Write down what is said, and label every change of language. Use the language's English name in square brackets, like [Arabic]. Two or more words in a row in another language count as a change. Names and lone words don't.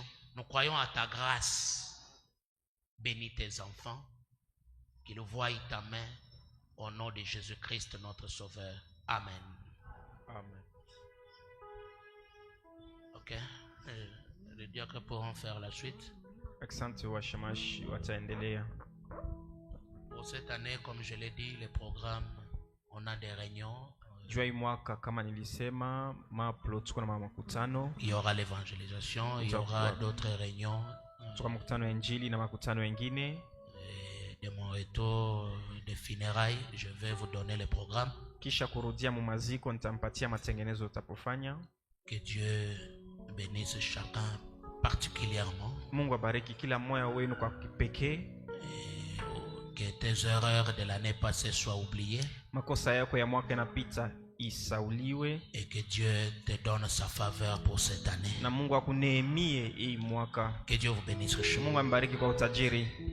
[French] Nous croyons à ta grâce. Bénis tes enfants. Qu'ils voient ta main au nom de Jésus-Christ, notre Sauveur. Amen. Amen. Ok. Les diacres pourront faire la suite. [Swahili] Asante washemashi wataendelea. [French] Pour cette année, comme je l'ai dit, les programmes, on a des réunions. [Swahili] Jua hii mwaka kama nilisema maplo tuko na makutano. [French] Il y aura l'évangélisation, il y aura d'autres réunions. [Swahili] Tuko makutano ya injili na makutano mengine. [French] De mon retour de funérailles, je vais vous donner le programme. [Swahili] Kisha kurudia mu maziko nitampatia matengenezo utapofanya. [French] Que Dieu bénisse chacun particulièrement. [Swahili] Mungu abariki kila mmoja wenu kwa kipekee. [French] Que tes erreurs de l'année passée soient oubliées. [Swahili] Makosa yako ya mwaka yanapita isauliwe. [French] Et que Dieu te donne sa faveur pour cette année. [Swahili] Na Mungu akuneemie hii mwaka. [French] Que Dieu vous bénisse richement. [Swahili] Mungu ambariki kwa utajiri.